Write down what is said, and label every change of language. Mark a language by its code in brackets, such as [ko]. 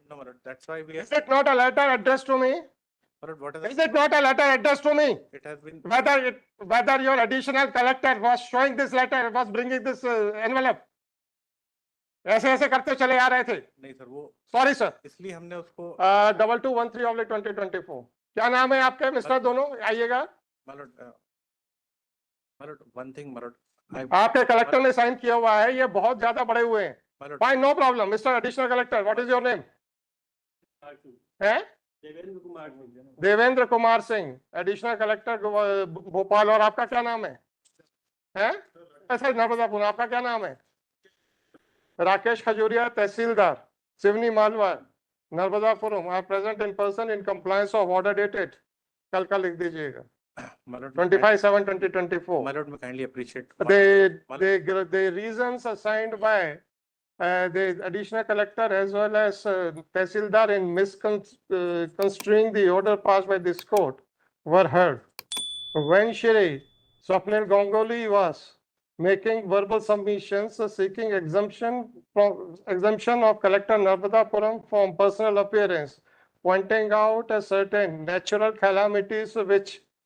[en] no my lord, that's why we Is it not a letter addressed to me? my lord, what Is it not a letter addressed to me? it has been Whether your additional collector was showing this letter, was bringing this envelope, [hi] ऐसे ऐसे करते चले आ रहे थे। नहीं sir, वो sorry sir, इसलिए हमने उसको 2213/2024। क्या नाम है आपके मिस्टर, दोनों आइएगा। [en] my lord one thing my lord [hi] आपके कलेक्टर ने साइन किया हुआ है, ये बहुत ज्यादा बड़े हुए हैं। [en] my lord fine, no problem. Mister additional collector, what is your name? है [hi] देवेंद्र कुमार सिंह। Devendra Kumar Singh, additional collector Bhopal. और आपका क्या नाम है? ऐसा नर्मदापुर। आपका क्या नाम है? राकेश खजूरिया, तहसीलदार Seoni Malwa, Narmadapuram. [en] are present in person in compliance of order dated, [hi] कल का लिख दीजिएगा, [en] my lord 25/7/2024। my lord, we kindly appreciate The reasons assigned by the additional collector as well as Tehsildar in misconstruing the order passed by this court were heard. When Shri Swapnil Ganguly was making verbal submissions seeking exemption of Collector Narmadapuram from personal appearance, pointing out a certain natural calamities which